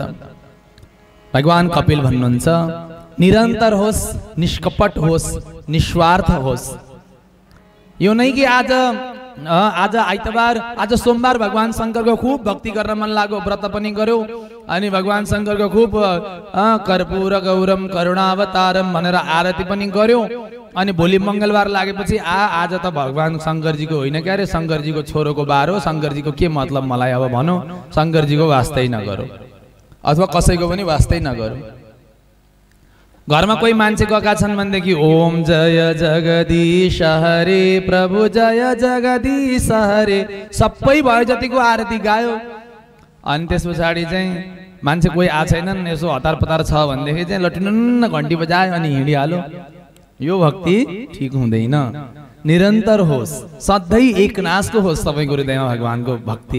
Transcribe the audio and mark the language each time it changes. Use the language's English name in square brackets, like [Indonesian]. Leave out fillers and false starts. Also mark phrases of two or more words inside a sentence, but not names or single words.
[Nepali] भगवान कपिल भन्नुहुन्छ, निरन्तर होस्, निष्कपट होस्, निस्वार्थ होस्। यो नै कि आज आइतबार, आज सोमबार भगवान शंकरको खूब भक्ति गर्न मन लाग्यो, व्रत पनि गर्यो, अनि भगवान शंकरको खूब [Sanskrit] कर्पूर गौरम करुणावतारम [Nepali] भनेर आरती पनि गर्यो। अनि भोलि मंगलबार लागेपछि आज त भगवान शंकरजीको होइन क्या रे, शंकरजीको छोरोको बार हो, शंकरजीको के मतलब मलाई अब भनौँ, शंकरजीको वास्तै नगरौँ अथवा कसैको पनि वास्तै नगरौँ। घरमा कोही मान्छे गएका छन् भनेदेखि [Hindi] ओम जय जगदीश हरे प्रभु जय जगदीश हरे [Nepali] सबै भयो जतिको आरती गायो। अनि त्यस पछाडि चाहिँ मान्छे कोही आएको छैनन्, यसो हतार पतार छ भनेदेखि चाहिँ लटिनुन्न घन्टी बजायो अनि हिँडिहाल्यो। यो भक्ति ठीक हुँदैन। निरन्तर होस्, सधैँ एकनासको होस् सबैको हृदयमा भगवानको भक्ति।